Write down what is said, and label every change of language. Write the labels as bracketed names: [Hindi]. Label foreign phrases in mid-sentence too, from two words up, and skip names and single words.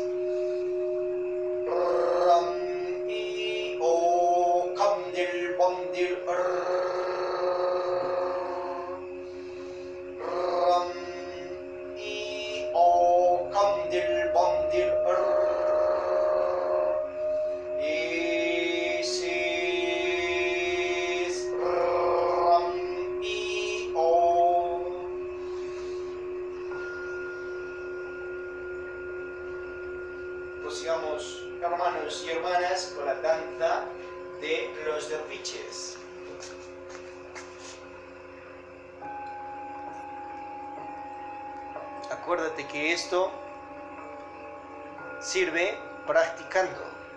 [Spanish] Ram i o kamdil bamdil ram i o kamdil bamdil Isis ram i o. Prosigamos, hermanos y hermanas, con la danza de los derviches. Acuérdate que esto sirve practicando.